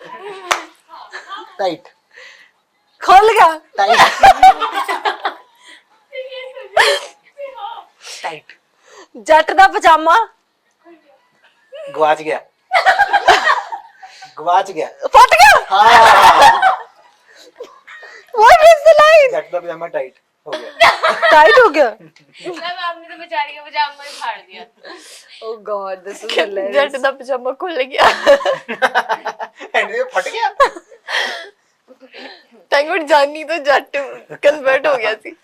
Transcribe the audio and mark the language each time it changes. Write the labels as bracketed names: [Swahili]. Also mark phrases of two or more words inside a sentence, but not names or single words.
[Punjabi] टाइट खोल गया टाइट टाइट जट दा पजामा गवाच गया गवाच गया फट गया हाँ [English] what is the line [Punjabi] जट दा पजामा टाइट हो गया टाइट हो गया [Hindi] तब आपने तो बेचारी का पजामा ही फाड़ दिया। [English] oh god this is [Punjabi] जट हिलेरियस दा पजामा खुल गया [Hindi] एंड ये फट गया [English] thank god [Hindi] जानी तो जट कन्वर्ट हो गया सी।